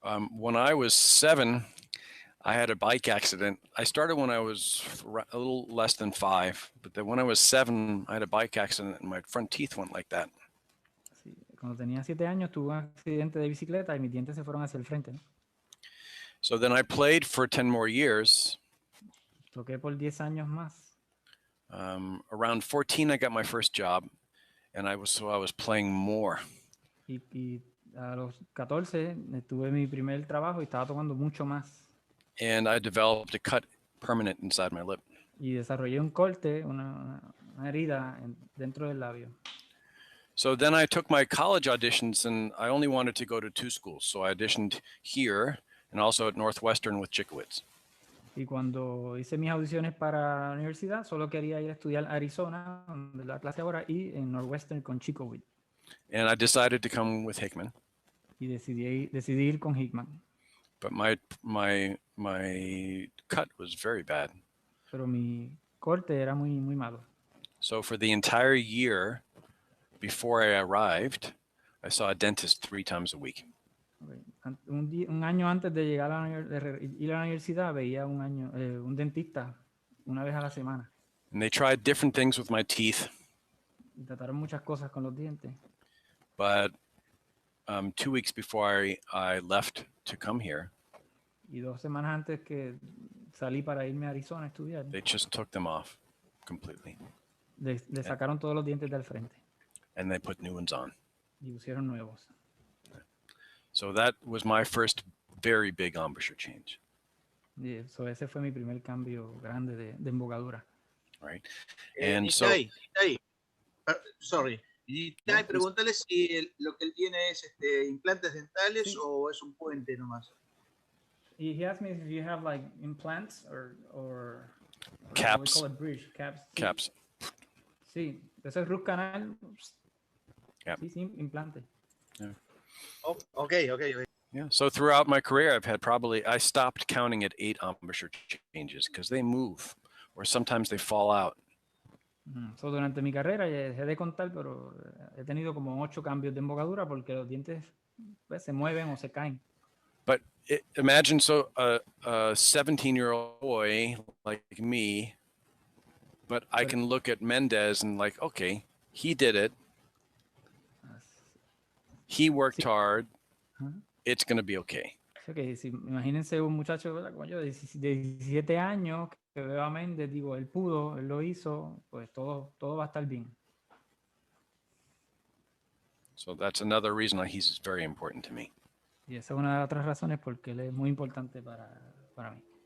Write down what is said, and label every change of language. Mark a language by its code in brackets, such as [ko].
[en] When I was 7, I had a bike accident. I started when I was a little less than 5, but then when I was 7, I had a bike accident and my front teeth went like that. [es] Sí, cuando tenía 7 años tuve un accidente de bicicleta y mis dientes se fueron hacia el frente, ¿no? [en] So then I played for 10 more years. [es] Toqué por 10 años más. [en] Around 14, I got my first job, and I was playing more. [es] Y a los 14 tuve mi primer trabajo y estaba tocando mucho más. [en] And I developed a cut permanent inside my lip. [es] Y desarrollé un corte, una herida dentro del labio. [en] So then I took my college auditions, and I only wanted to go to 2 schools. So I auditioned here and also at Northwestern with Chickowitz. [es] Y cuando hice mis audiciones para la universidad, solo quería ir a estudiar a Arizona, donde la clase ahora, y en Northwestern con Chickowitz. [en] And I decided to come with Hickman. [es] Y decidí ir con Hickman. [en] But my cut was very bad. [es] Pero mi corte era muy malo. [en] So for the entire year before I arrived, I saw a dentist 3 times a week. [es] un año antes de llegar a ir a la universidad, veía un dentista una vez a la semana. [en] And they tried different things with my teeth, [es] Y trataron muchas cosas con los dientes. [en] but 2 weeks before I left to come here, [es] Y 2 semanas antes que salí para irme a Arizona a estudiar, [en] they just took them off completely, [es] le sacaron todos los dientes del frente [en] and they put new ones on. [es] y pusieron nuevos. [en] So that was my first very big embouchure change, [es] Y ese fue mi primer cambio grande de embocadura. [en] right? And so, Nitai, sorry. Nitai, [es] No, pregúntale si lo que él tiene es implantes dentales Sí. o es un puente nomás. [en] He asked me if you have like implants or Caps. we call it bridge, caps. Sí. caps. [es] Sí, ese es [en] root canal. Yep. [es] Sí, sí, implante. [en] Oh, ok. Yeah. So throughout my career, I stopped counting at 8 embouchure changes because they move, or sometimes they fall out. [es] So, durante mi carrera dejé de contar, pero he tenido como 8 cambios de embocadura porque los dientes pues, se mueven o se caen. [en] But imagine a 17-year-old boy like me, but I can look at Mendez and like, okay, he did it. He worked hard. It's going to be okay. [es] Okay, si, imagínense un muchacho, ¿verdad? Como yo, de 17 años, que veo a Mendez, digo, él pudo, él lo hizo, pues todo va a estar bien. [en] So that's another reason why he's very important to me. [es] Y esa es una de las otras razones porque él es muy importante para mí.